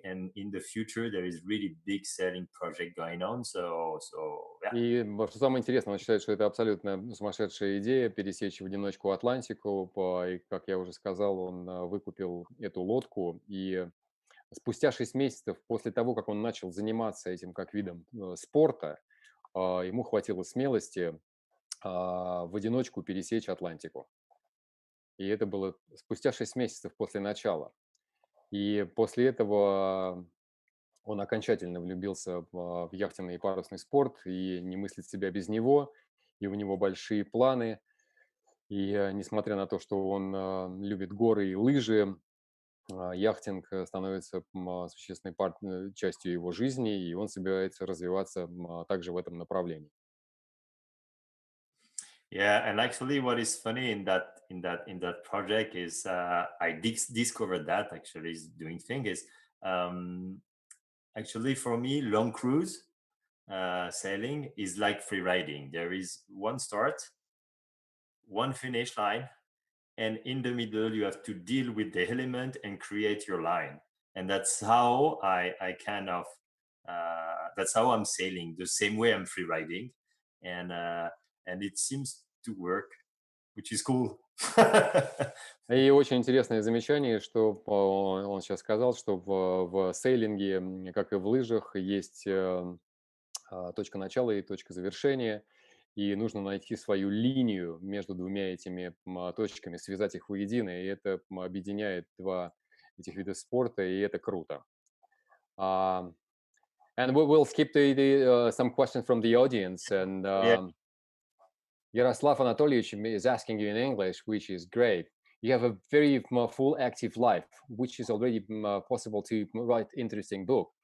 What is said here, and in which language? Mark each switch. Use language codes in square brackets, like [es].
[en] And in the future, there is really big sailing project going on. So yeah. [ru] И что самое интересное, он считает, что это абсолютно сумасшедшая идея пересечь в одиночку Атлантику. И, как я уже сказал, он выкупил эту лодку, и спустя 6 месяцев после того, как он начал заниматься этим как видом спорта, ему хватило смелости в одиночку пересечь Атлантику. И это было спустя 6 месяцев после начала. И после этого он окончательно влюбился в яхтенный и парусный спорт и не мыслит себя без него, и у него большие планы. И несмотря на то, что он любит горы и лыжи, яхтинг становится существенной частью его жизни, и он собирается развиваться также в этом направлении. [en] Yeah, and actually, what is funny in that project is I discovered that actually is doing thing is actually for me long cruise sailing is like free riding. There is one start, one finish line, and in the middle you have to deal with the element and create your line. And that's how I kind of That's how I'm sailing, the same way I'm free riding, and it seems to work, which is cool. [ru] И очень интересное замечание, что он сейчас сказал, что в сейлинге, как и в лыжах, есть точка начала и точка завершения, и нужно найти свою линию между двумя этими точками, связать их воедино, и это объединяет два этих вида спорта, и это круто. [en] And we'll skip to some questions from the audience, and Yeah. Yaroslav Anatolievich is asking you in English, which is great. You have a very full active life, which is already possible to write interesting book.